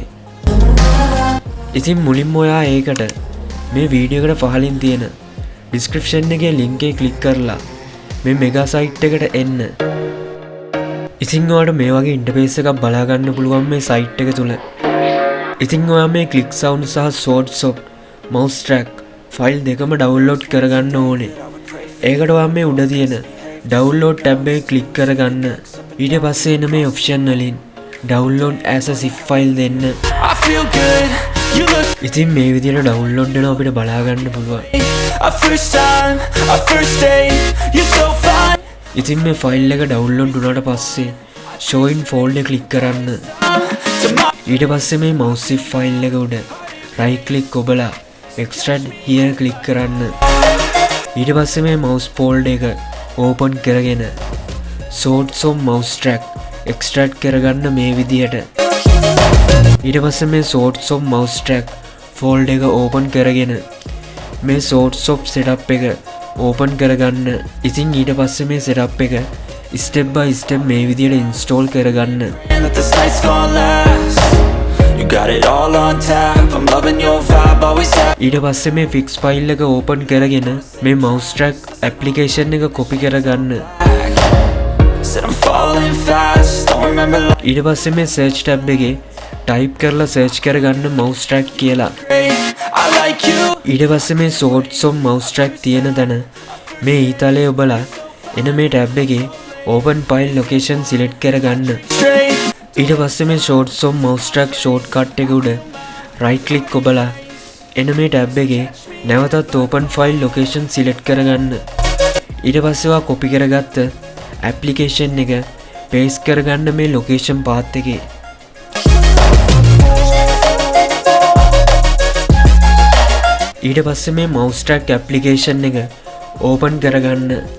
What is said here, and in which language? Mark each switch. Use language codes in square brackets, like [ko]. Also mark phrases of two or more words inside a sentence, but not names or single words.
[si] ඉතින් මුලින්ම ඔයා ඒකට මේ වීඩියෝ එකට පහලින් තියෙන description එකේ link එක click කරලා මේ [en] mega site [si] එකට එන්න. ඉතින් ඔයාලට මේ වගේ interface එකක් බලා ගන්න පුළුවන් මේ site එක තුල. ඉතින් ඔයා මේ [en] click sound [si] සහ [en] source of mouse track file [si] දෙකම download කරගන්න ඕනේ. ඒකට ඔයා මේ උඩ තියෙන [en] download tab [si] එක click කරගන්න. ඊට පස්සේ එන මේ option වලින් [en] download as a zip file [si] දෙන්න. ඉතින් මේ විදිහට download වෙනවා අපිට බලා ගන්න පුළුවන්. ඉතින් මේ file එක download වුණාට පස්සේ [en] show in folder click [si] කරන්න. ඊට පස්සේ මේ [en] mouse zip file [si] එක උඩ [en] right click [si] ඔබලා [en] extract here click [si] කරන්න. ඊට පස්සේ මේ [en] mouse folder [si] එක open කරගෙන [en] source of mouse track extract [si] කරගන්න මේ විදිහට. ඊට පස්සේ මේ [en] source of mouse track folder [si] එක open කරගෙන මේ [en] source of setup [si] එක open කරගන්න. ඉතින් ඊට පස්සේ මේ setup එක [en] step by step [si] මේ විදිහට install කරගන්න. ඊට පස්සේ මේ [en] fix file [si] එක open කරගෙන මේ [en] mouse track application [si] එක copy කරගන්න. ඊට පස්සේ මේ [en] search tab [si] එකේ type කරලා search කරගන්න [en] mouse track [si] කියලා. ඊට පස්සේ මේ [en] source of mouse track [si] තියෙන තැන මේ ඊතලයේ ඔබලා එන මේ tab එකේ [en] open file location select [si] කරගන්න. ඊට පස්සේ මේ [en] source of mouse track shortcut [si] එක උඩ [en] right click [si] ඔබලා එන මේ tab එකේ නැවතත් [en] open file location select [si] කරගන්න. ඊට පස්සේ ඔයා copy කරගත්ත application එක paste කරගන්න මේ [en] location path [si] එකේ. ඊට පස්සේ මේ [en] mouse track application [si] එක open කරගන්න.